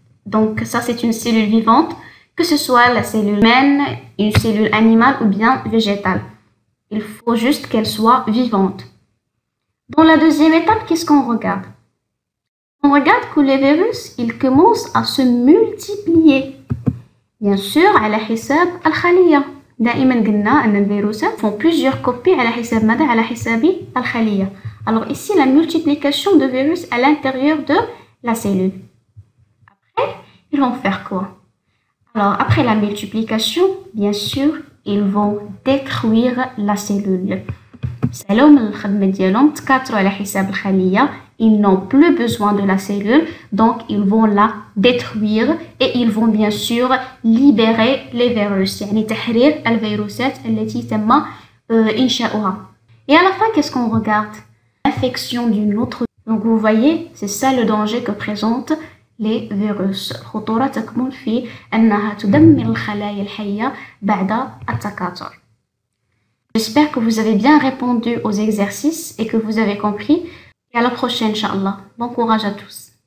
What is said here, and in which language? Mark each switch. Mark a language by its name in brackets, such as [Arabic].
[French] Donc ça c'est une cellule vivante, que ce soit la cellule humaine, une cellule animale ou bien végétale. Il faut juste qu'elle soit vivante. Dans la deuxième étape, qu'est-ce qu'on regarde? On regarde que les virus, ils commencent à se multiplier. Bien sûr, [Arabic] على حساب الخلية. دائما قلنا أن الفيروسات [French] font plusieurs copies [Arabic] على حساب ماذا؟ على حساب الخلية. [French] Alors ici, la multiplication de virus à l'intérieur de la cellule. Après, ils vont faire quoi? Alors, après la multiplication, bien sûr, ils vont détruire la cellule. [Arabic] سالهم الخدمة ديالهم تكاثروا على حساب الخلية. [French] Ils n'ont plus besoin de la cellule, donc ils vont la détruire et ils vont bien sûr libérer les virus. [Arabic] يعني تحرير الفيروسات التي تم إنشاؤها. [French] Et à la fin, qu'est-ce qu'on regarde? L'infection d'une autre. Donc vous voyez, c'est ça le danger que présentent les virus. [Arabic] الخطورة تكمن في أنها تدمر الخلايا الحية بعد التكاثر. [French] J'espère que vous avez bien répondu aux exercices et que vous avez compris. Et à la prochaine, Inch'Allah. Bon courage à tous.